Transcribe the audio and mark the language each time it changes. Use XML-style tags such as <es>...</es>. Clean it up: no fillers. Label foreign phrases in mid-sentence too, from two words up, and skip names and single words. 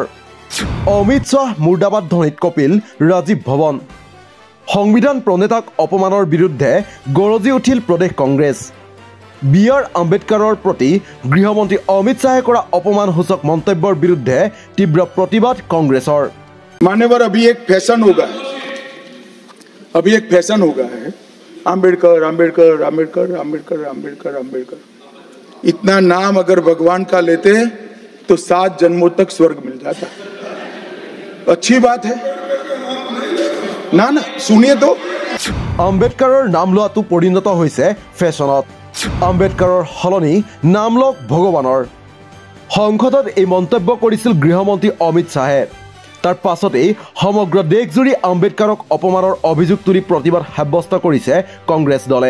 <as>অমিত শ্বাহ মুৰ্দাবাদ ধ্বনিত কপিল ৰাজীৱ ভৱন। সংবিধান প্ৰণেতাক অপমানৰ বিৰুদ্ধে গৰজি উঠিল প্ৰদেশ কংগ্ৰেছ। বি.আৰ. আম্বেদকাৰৰ প্ৰতি গৃহমন্ত্ৰী অমিত শ্বাহে কৰা অপমানসূচক মন্তব্যৰ বিৰুদ্ধে তীব্ৰ প্ৰতিবাদ কংগ্ৰেছৰ।</as> <hi>मान्यवर अभी एक फैशन होगा है आम्बेडकर आम्बेडकर आम्बेडकर आम्बेडकर आम्बेडकर आम्बेडकर। इतना नाम अगर भगवान का लेते तो 7 जन्मों तक स्वर्ग मिल जाता। अच्छी बात है ना सुनिए तो।</hi> <as>আম্বেদকাৰৰ নাম লোৱাটো পৰিণত হৈছে ফেশ্বনত। আম্বেদকাৰৰ সলনি নাম লওক ভগৱানৰ। সংসদত এই মন্তব্য কৰিছিল গৃহমন্ত্ৰী অমিত শ্বাহে। তাৰ পাছতেই সমগ্ৰ দেশজুৰি আম্বেদকাৰক অপমানৰ অভিযোগ তুলি প্ৰতিবাদ সাব্যস্ত কৰিছে কংগ্ৰেছ দলে।</as>